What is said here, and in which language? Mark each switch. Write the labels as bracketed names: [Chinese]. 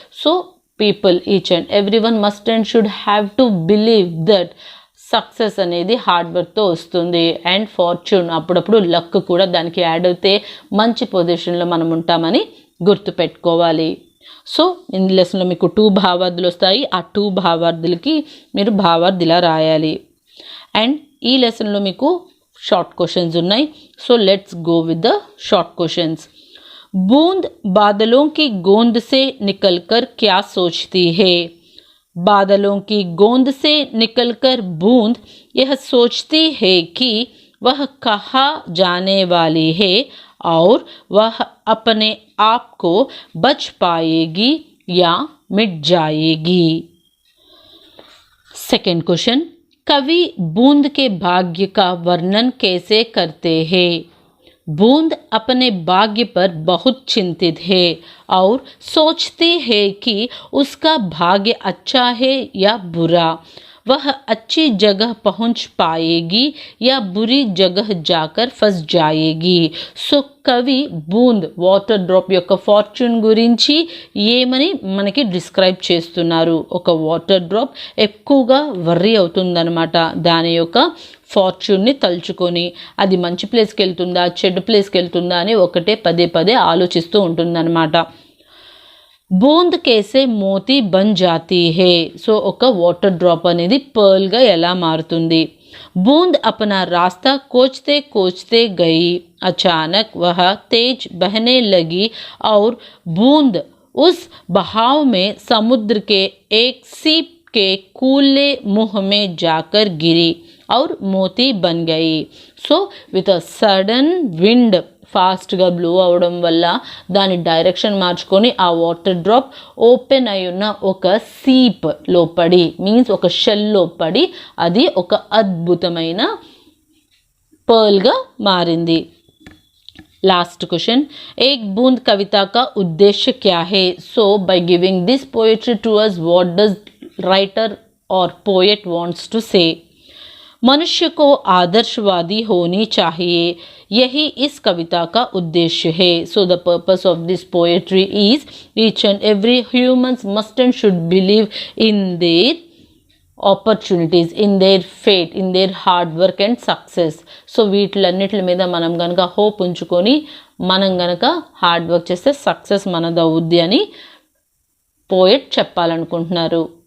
[English] So people, each and everyone must and should have to believe that [Telugu] success అనేది hard వర్క్తో వస్తుంది. And fortune, అప్పుడప్పుడు luck కూడా దానికి యాడ్ అయితే మంచి పొజిషన్లో మనం ఉంటామని గుర్తుపెట్టుకోవాలి. సో ఈ లెసన్లో మీకు 2 భావార్థులు వస్తాయి. ఆ 2 భావార్థులకి మీరు భావార్థ్ ఇలా రాయాలి. అండ్ ఈ లెసన్లో మీకు షార్ట్ క్వశ్చన్స్ ఉన్నాయి. [English] So let's go with the short questions. [Hindi] बूंद बादलों की गोंद से निकलकर क्या सोचती है. बादलों की गोंद से निकलकर बूंद यह सोचती है कि वह कहाँ जाने वाली है और वह अपने आप को बच पाएगी या मिट जाएगी. सेकंड क्वेश्चन, कवि बूंद के भाग्य का वर्णन कैसे करते हैं. बूंद अपने भाग्य पर बहुत चिंतित है और सोचती है कि उसका भाग्य अच्छा है या बुरा. वह अच्छी जगह पहुंच पाएगी या बुरी जगह जाकर फंस जाएगी. [Telugu] సో కవి బూంద్ వాటర్ డ్రాప్ యొక్క ఫార్చ్యూన్ గురించి ఏమని మనకి డిస్క్రైబ్ చేస్తున్నారు. ఒక వాటర్ డ్రాప్ ఎక్కువగా వర్రీ అవుతుందన్నమాట. దాని యొక్క ఫార్చ్యూన్ని తలుచుకొని అది మంచి ప్లేస్కి వెళ్తుందా చెడు ప్లేస్కి వెళ్తుందా అని ఒకటే పదే ఆలోచిస్తూ ఉంటుందన్నమాట. [Hindi] బూంద్ కేసే మోతీ బన్ జాతీ హే. [Telugu] సో ఒక వాటర్ డ్రాప్ అనేది పర్ల్గా ఎలా మారుతుంది. [Hindi] बूंद अपना रास्ता कोचते कोचते गई. अचानक वह तेज बहने लगी और बूंद उस बहाव में समुद्र के एक सीप के कूले मुंह में जाकर गिरी और मोती बन गई. [English] So with a sudden wind [Telugu] ఫాస్ట్గా బ్లో అవడం వల్ల దాని డైరెక్షన్ మార్చుకొని ఆ వాటర్ డ్రాప్ ఓపెన్ అయి ఉన్న ఒక సీప్లో పడి మీన్స్ ఒక షెల్లో పడి అది ఒక అద్భుతమైన పర్ల్గా మారింది. [Hindi] लास्ट क्वेश्चन, एक बूंद कविता का उद्देश्य क्या है. [English] So by giving this poetry to us what does writer और poet wants to say. [Hindi] मनुष्य को आदर्शवादी होनी चाहिए, यही इस कविता का उद्देश्य है। [English] So the purpose of this poetry is each and every humans must and should believe in their opportunities, in their fate, in their hard work and success. [Telugu] So వీటిలన్నిటి మీద మనం కనుక హోప్ ఉంచుకొని మనం కనుక హార్డ్ వర్క్ చేస్తే success మనదవుద్ది అని poet చెప్పాలనుకుంటున్నారు.